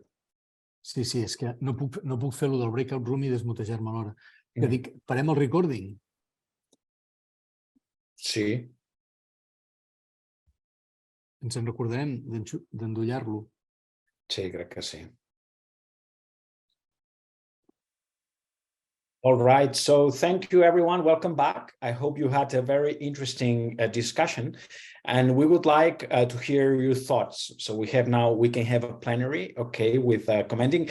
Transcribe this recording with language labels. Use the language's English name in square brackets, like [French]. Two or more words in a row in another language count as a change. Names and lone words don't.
[Catalan] Sí, és que no puc fer-lo del [English] breakout room [Catalan] i desmutejar-me alhora. Que dic, parem el recording? Sí. Ens en recordarem d'endollar-lo. Sí, crec que sí. [English] All right, so thank you everyone, welcome back. I hope you had a very interesting discussion, and we would like to hear your thoughts. So we can have a plenary, okay, with commenting.